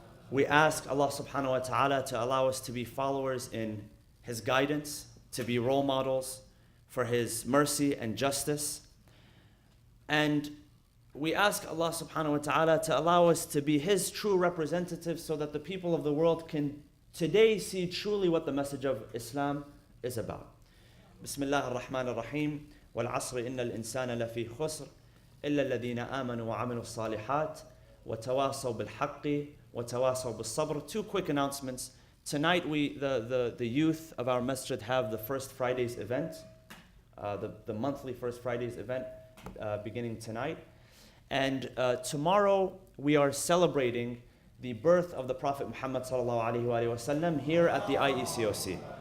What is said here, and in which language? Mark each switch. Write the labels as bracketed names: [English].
[English] We ask Allah subhanahu wa ta'ala to allow us to be followers in His guidance, to be role models for His mercy and justice. And we ask Allah subhanahu wa ta'ala to allow us to be His true representatives so that the people of the world can today see truly what the message of Islam is about. [Arabic] بسم الله الرحمن الرحيم والعصر إن الإنسان لفي خسر إلا الذين آمنوا وعملوا الصالحات وتواصوا بالحق وتواصوا بالصبر. [English] Two quick announcements. Tonight the youth of our masjid have the First Fridays event, the monthly First Fridays event beginning tonight. And tomorrow we are celebrating the birth of the Prophet Muhammad ﷺ here at the IECOC.